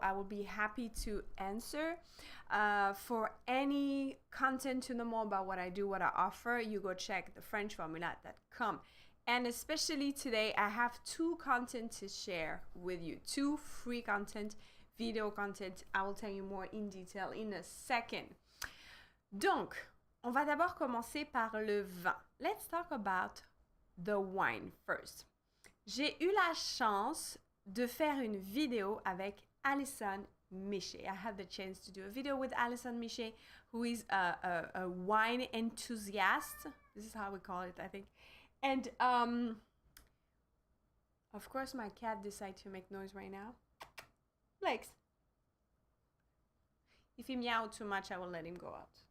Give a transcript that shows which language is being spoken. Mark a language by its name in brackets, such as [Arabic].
[English] I will be happy to answer. For any content to know more about what I do, what I offer, you go check thefrenchformula.com. And especially today, I have two content to share with you. Two free content, video content. I will tell you more in detail in a second. [French] Donc, on va d'abord commencer par le vin. [English] Let's talk about the wine first. [French] J'ai eu la chance de faire une vidéo avec Alison Miché. [English] I had the chance to do a video with Alison Miché, who is a wine enthusiast. This is how we call it, I think. And of course, my cat decided to make noise right now. Legs. If he meows too much, I will let him go out.